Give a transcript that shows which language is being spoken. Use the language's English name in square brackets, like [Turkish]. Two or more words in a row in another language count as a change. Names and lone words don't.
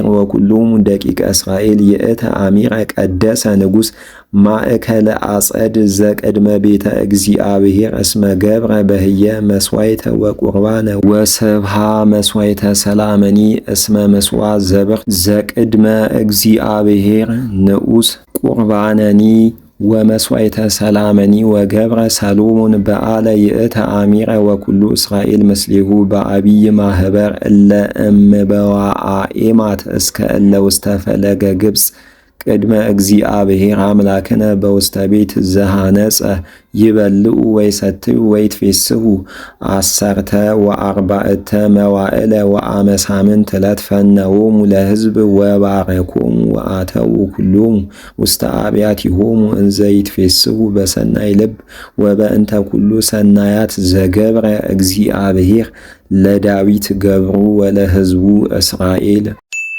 [Geez] ወኩሎሙ ደቂቀ እስራኤል ይእተ አሚረ ቀደሰ ንጉሥ ማእከለ አጸድ ዘቅድመ ቤተ እግዚአብሔር እስመ ገብረ በህየ መስዋዕተ ወቁርባነ ወስብሃ መስዋዕተ ሰላመኒ እስመ መስዋ ዘብር ዘቅድመ እግዚአብሔር ንዑስ ቁርባነኒ ወመስዋዕተ ሰላመኒ ወገብረ ሰሎሞን በዓለ ይእተ አሚረ ወኩሉ እስራኤል ምስሌሁ በአቢይ ማህበር እለ እምበዋአኤማት እስከ እለ ውስተ ፈለገ ግብፅ ቅድመ እግዚአብሔር አምላክነ በውስተ ቤት ዘሃነጸ ይበልዑ ወይሰትዩ ወይትፌስሑ አሰርተ ወአርባዕተ መዋዕለ ወአመሳምንት ዕለት ፈነዎሙ ለሕዝብ ወባረኮሙ ወአተዉ ኩሎሙ ውስተ አብያቲሆሙ እንዘ ይትፌስሑ በሰናይ ልብ ወበእንተ ኩሉ ሰናያት ዘገብረ እግዚአብሔር ለዳዊት ገብሩ ወለሕዝቡ እስራኤል